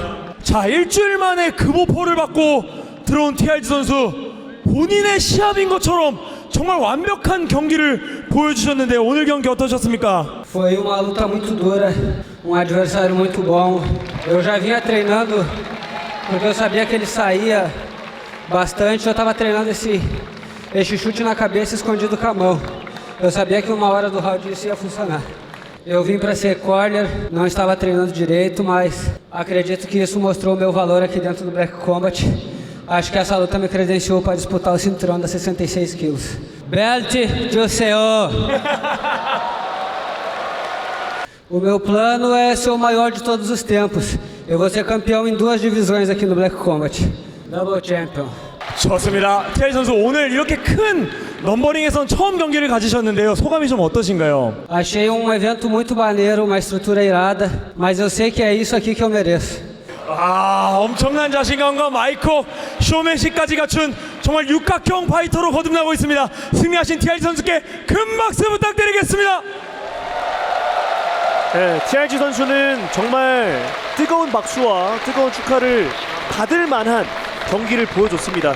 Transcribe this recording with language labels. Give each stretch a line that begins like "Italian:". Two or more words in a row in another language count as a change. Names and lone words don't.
Korean: 자, 일주일 만에 급오퍼를 받고 들어온 TRG 선수, 본인의 시합인 것처럼 정말 완벽한 경기를 보여주셨는데 오늘 경기 어떠셨습니까?
Portuguese: Foi uma luta muito dura, adversário muito bom. Eu já vinha treinando porque eu sabia que ele saía bastante. Eu estava treinando esse chute na cabeça escondido com a mão. Eu sabia que uma hora do round isso ia funcionar. Eu vim para ser corner, não estava treinando direito, mas acredito que isso mostrou o meu valor aqui dentro do Black Combat. Acho que essa luta me credenciou para disputar o cinturão das 66 quilos. Belt de Oceô! O meu plano é ser o maior de todos os tempos. Eu vou ser campeão em 2 divisões aqui no Black Combat.
English: Double Champion.
Korean: 좋습니다. TRG 선수 오늘 이렇게 큰 넘버링에선 처음 경기를 가지셨는데요. 소감이 좀 어떠신가요?
Portuguese: Achei um evento muito maneiro, uma estrutura irada, mas eu sei que é isso aqui que eu mereço.
Korean: 아, 엄청난 자신감과 마이크 쇼맨십까지 갖춘 정말 육각형 파이터로 거듭나고 있습니다. 승리하신 TRG 선수께 큰 박수 부탁드리겠습니다. 네, TRG 선수는 정말 뜨거운 박수와 뜨거운 축하를 받을 만한 경기를 보여줬습니다.